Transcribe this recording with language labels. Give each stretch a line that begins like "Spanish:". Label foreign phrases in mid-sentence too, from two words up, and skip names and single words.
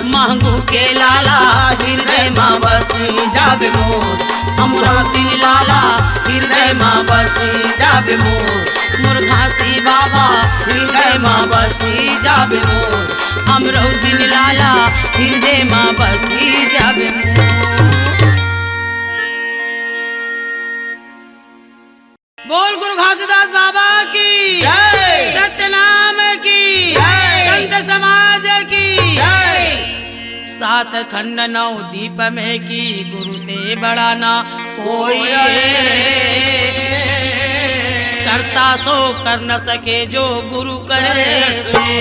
Chhattisgarhi: मांगू के लाला हृदय माँ बसी जाबे मोर अमरासी लाला हृदय माँ बसी जाबे मोर मुर्घासी बाबा हृदय माँ बसी जाबे मोर अमरौदीन लाला हृदय माँ बसी जाबे मोर बोल गुरु घासीदास बाबा की जय सत्यनाम की जय संत समाज की जय सात खंड नौ दीप में की गुरु से बड़ा ना कोई करता सो कर न सके जो गुरु करे से